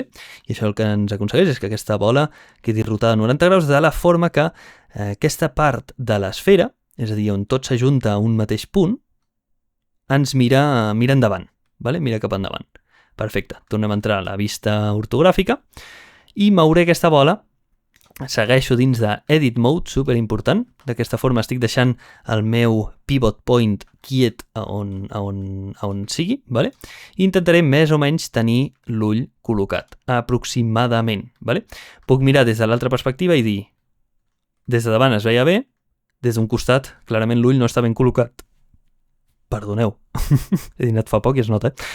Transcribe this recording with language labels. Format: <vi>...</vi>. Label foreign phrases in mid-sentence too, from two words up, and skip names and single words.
<ca>I això el que ens aconsegueix és que aquesta bola quedi rotada a 90 graus de la forma que aquesta part de l'esfera, és a dir, on tot s'ajunta a un mateix punt, ens mira endavant. Vale? Mira cap endavant. Perfecte. Tornem a entrar a la vista ortogràfica i mouré aquesta bola. Segueixo dins de</ca> <en>Edit Mode,</en> <ca>superimportant. D'aquesta forma estic deixant el meu</ca> <en>pivot point</en> <ca>quiet on sigui, vale? I intentaré més o menys tenir l'ull col·locat, aproximadament. Vale? Puc mirar des de l'altra perspectiva i dir, des de davant es veia bé, des d'un costat clarament l'ull no està ben col·locat. Perdoneu, he dinat fa poc i es nota.</ca>